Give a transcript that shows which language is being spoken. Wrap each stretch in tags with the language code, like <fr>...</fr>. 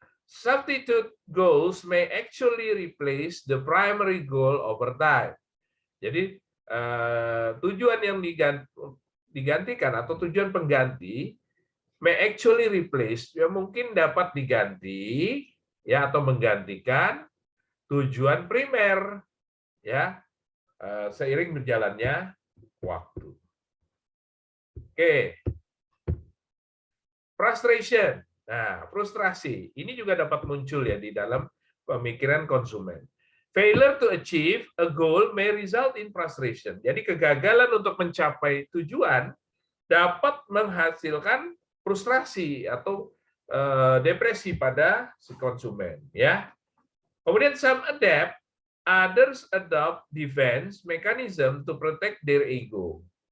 <en>Substitute goals may actually replace the primary goal over time.</en> <id>Jadi tujuan yang digantikan atau tujuan pengganti</id> <en>may actually replace</en> <id>ya mungkin dapat diganti ya atau menggantikan tujuan primer ya seiring berjalannya waktu. Oke. Frustration. Nah, frustrasi ini juga dapat muncul ya di dalam pemikiran konsumen.</id> <en>Failure to achieve a goal may result in frustration.</en> <id>Jadi kegagalan untuk mencapai tujuan dapat menghasilkan frustrasi atau depresi pada si konsumen ya.</id> <en>Kemudian some adapt, others adopt defense mechanism to protect their ego.</en>